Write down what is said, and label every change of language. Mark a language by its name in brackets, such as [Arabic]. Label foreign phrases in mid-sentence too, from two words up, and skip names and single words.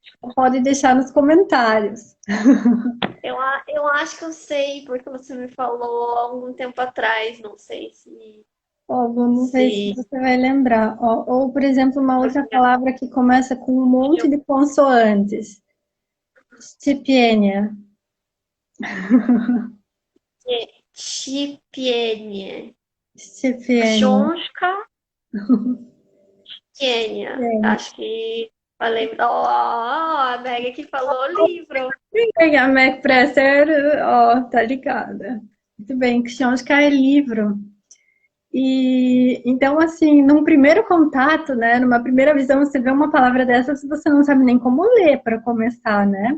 [Portuguese] pode deixar nos comentários. Eu acho que eu sei, porque você me falou há algum tempo atrás, não sei Ó, vamos ver se se... você vai lembrar. Ó, ou, por exemplo, uma outra Olha, palavra que começa com um monte de consoantes. Szczepienia. Chipienie. Szczepienia. Książka Quênia. Acho que falei. Ó, a Meg que falou livro. A Mac Presser, ó, tá ligada. Muito bem, Książka é livro. E então, assim, num primeiro contato, né, numa primeira visão, você vê uma palavra dessas, você não sabe nem como ler para começar, né?